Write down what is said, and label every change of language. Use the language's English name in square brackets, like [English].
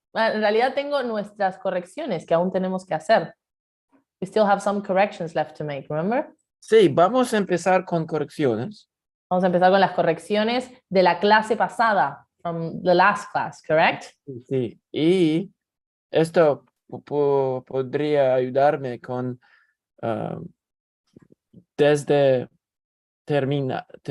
[Spanish] En realidad tengo nuestras correcciones que aún tenemos que hacer. [English] We still have some corrections left to make, remember? [Spanish] Sí, vamos a empezar con correcciones. Vamos a empezar con las correcciones de la clase pasada, [English] from the last class, correct? [Spanish] Sí, y esto podría ayudarme con desde terminamos.